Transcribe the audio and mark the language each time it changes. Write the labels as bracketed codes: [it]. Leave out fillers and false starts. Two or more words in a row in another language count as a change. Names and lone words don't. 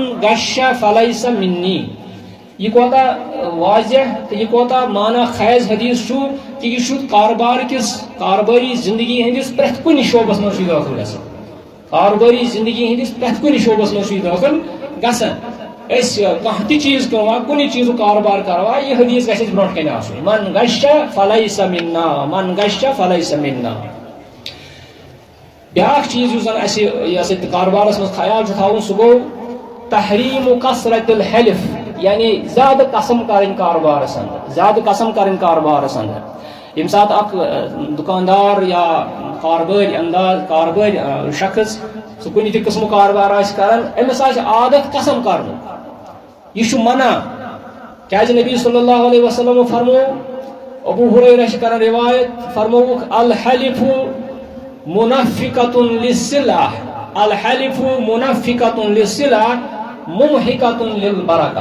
[ar] گش فلیس منی [ks] یہ کوتاہ واضح تو یہ کوتاہ معنی خیز حدیث چھُ کہ یہ چھُ کاربار کس کارباری زندگی ہندس پرٛٮ۪تھ کُنہِ شعبس منٛز چھُ دٲخل گژھان کارباری زندگی ہندس پرٛٮ۪تھ کُنہِ شعبس منٛز چھُ دٲخل گژھان کانٛہہ چیز کٕنوا کُنہِ چیٖزُک کاربار کروا یہِ حدیث گژھِ اَسہِ برونٛٹھ کَنہِ آسُن [ar] من غش فلیس منا من غش فلیس منا. [ks] بیٛاکھ چیٖز یُس زن اَسہِ یہِ کاربارس منٛز خیال چھُ تھاوُن سُہ گوٚو [ar] تحریٖم کثرت الحلف [ks] یعنی زیادٕ قسم کرٕنۍ کاربارس اندر زیادٕ قسم کرٕنۍ کاربارس اندر. ییٚمہِ ساتہٕ اکھ دُکاندار یا کاربٲرۍ شخص سُہ کُنہِ تہِ قٕسمُک کاربار آسہِ کران أمِس آسہِ عادت قسم کرنُک یہ منع کیازِ نبی [ar] صلی اللہ علیہ وسلم [ks] فرمو ابو ہریرہ چھِ کران روایت فرمووُکھ [ar] الحلف منفقۃ للسلع الحلف منفقۃ للسلع ممحقۃ للبرکہ.